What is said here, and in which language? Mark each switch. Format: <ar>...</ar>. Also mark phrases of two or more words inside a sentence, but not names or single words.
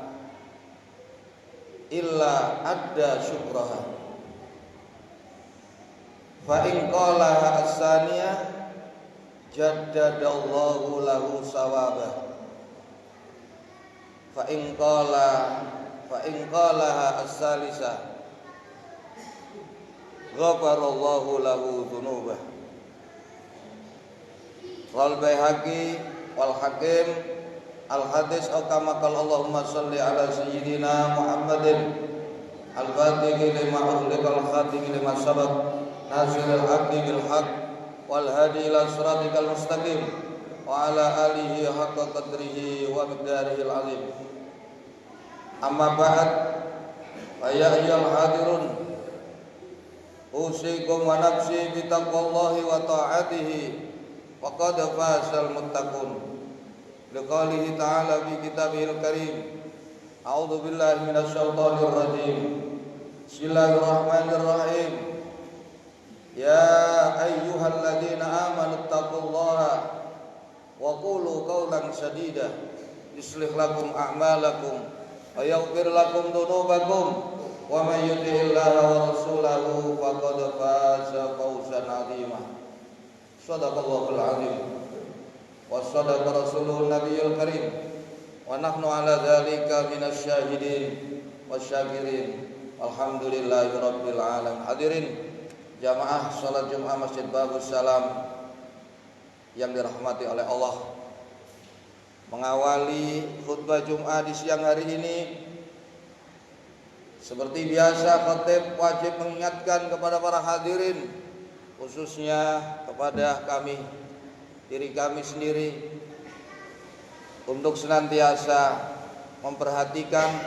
<ar>إلا أدى شكرها، فإن قال الثانية جدد الله له ثوابه، فإن قالها الثالثة غفر الله له ذنوبه. والبيهقي والحاكم الحديث أو كما قال اللهم صل على سيدنا محمد الفاتح لما أغلق الخاتم لما سبق ناصر الحق بالحق والهادي إلى صراطك المستقيم وعلى آله حق قدره ومقداره العظيم. أما بعد، فيا أيها الحاضرون، أوصيكم ونفسي بتقوى الله وطاعته وقد فاز المتقون. لقوله تعالى في كتابه الكريم، أعوذ بالله من الشيطان الرجيم. بسم الله الرحمن الرحيم. يا أيها الذين آمنوا اتقوا الله وقولوا قولا سديدا يصلح لكم أعمالكم ويغفر لكم ذنوبكم ومن يطع الله ورسوله فقد فاز فوزا عظيما. صدق الله العظيم وصدق رسوله النبي الكريم ونحن على ذلك من الشاهدين والشاكرين. الحمد لله رب العالمين.</ar> <id>Hadirin jamaah salat Jumat Masjid Babus Salam yang dirahmati oleh Allah, mengawali khutbah Jumat di siang hari ini, seperti biasa khatib wajib mengingatkan kepada para hadirin, khususnya kepada diri kami sendiri, untuk senantiasa memperhatikan,</id>